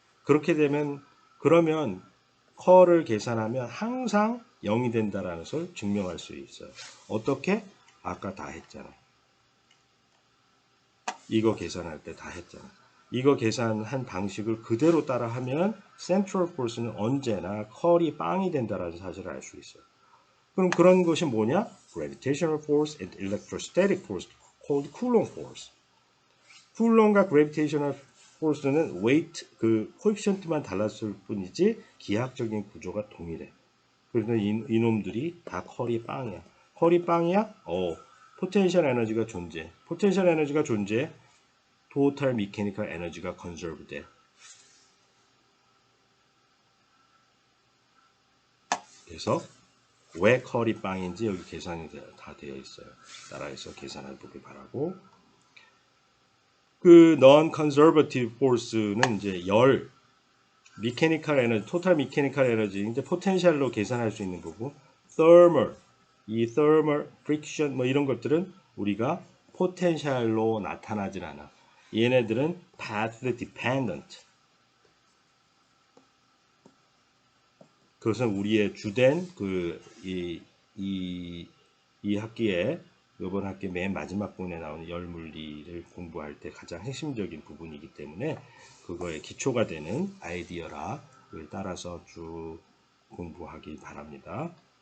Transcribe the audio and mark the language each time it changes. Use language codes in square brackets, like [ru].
[ko] 그렇게 되면 그러면 컬을 계산하면 항상 0이 된다라는 것을 증명할 수 있어요. 어떻게? 아까 다 했잖아. 이거 계산할 때 다 했잖아. 이거 계산한 방식을 그대로 따라하면 센트럴 포스는 언제나 컬이 빵이 된다라는 사실을 알 수 있어요. 그럼 그런 것이 뭐냐? [en] Gravitational force and electrostatic force called Coulomb force. [ko] 쿨럼과 gravitational force는 weight 그 코에피션트만 달랐을 뿐이지 기하학적인 구조가 동일해. 그래서 이놈들이 다 컬이 빵이야. 컬이 빵이야? 포텐셜 에너지가 존재. 포텐셜 에너지가 존재. 토탈 미케니컬 에너지가 컨저브 돼. 그래서 왜 컬이 빵인지 여기 계산이 다 되어 있어요. 따라해서 계산해 보길 바라고. 그 non-conservative force는 이제 열, mechanical energy, total mechanical energy, 이제 포텐셜로 계산할 수 있는 거고, thermal, 이 thermal, friction 뭐 이런 것들은 우리가 포텐셜로 나타나질 않아. 얘네들은 path dependent. 그것은 우리의 주된 이 학기에 이번 학기 맨 마지막 부분에 나오는 열물리를 공부할 때 가장 핵심적인 부분이기 때문에 그거의 기초가 되는 아이디어라 그걸 따라서 쭉 공부하기 바랍니다.